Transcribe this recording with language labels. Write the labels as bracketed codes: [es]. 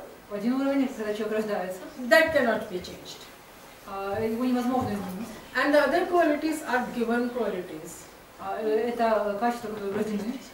[ru] Один уровень, это когда человек рождается, [en] That cannot be changed. [ru] его невозможно изменить. [en] And the other qualities are given qualities. [ru] Это качества, которые врождены.